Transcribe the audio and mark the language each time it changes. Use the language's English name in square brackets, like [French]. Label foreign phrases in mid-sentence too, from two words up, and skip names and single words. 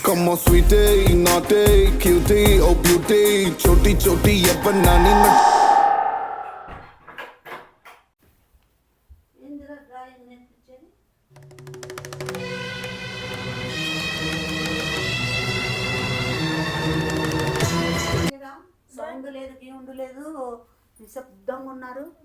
[English] Come on sweetie, naughty, cutie, oh beauty, [Hindi] छोटी छोटी ये बनानी में. [Telugu] సౌండ్ లేదు గీవుండు లేదు నిశ్శబ్దంగా ఉన్నారు.